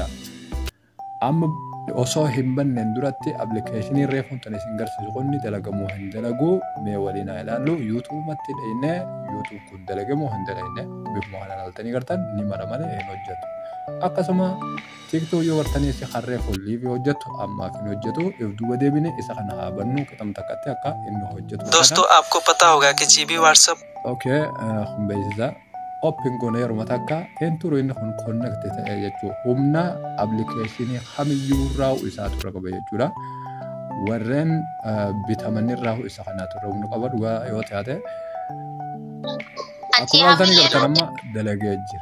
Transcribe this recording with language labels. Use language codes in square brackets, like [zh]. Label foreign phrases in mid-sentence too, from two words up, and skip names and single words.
[om] amma osoo hin banneen duratti appilikeeshinii reefuun tan isin garsiisu kunni dalagamoo hin dalagu mee waliin haa ilaallu. yuutuubatti dhayne yuutuub kun dalagamoo hin dalagne bifuma kana laaltanii gartan ni mara malee hin hojjetu. akkasuma tiktok yoo gartanii si harreefu liivii hojjetu ammaaf hin hojjetu. if duuba deebine isa kana haa bannu qixam takkatti akka inni hojjetu. [hi] दोस्तों आपको पता होगा कि जीबी WhatsApp [om] okay kun beeksisa open gone yeroo takka enturu inni kun connect ta'e jechuudha. humna appilikeeshinii kamiyyuu irraa isaatu irra qaba jechuudha. warreen bitaman irraa isa kanaatu irra humna qaba dhugaa yoo taate akkuma altanii gartan amma dalagee jira.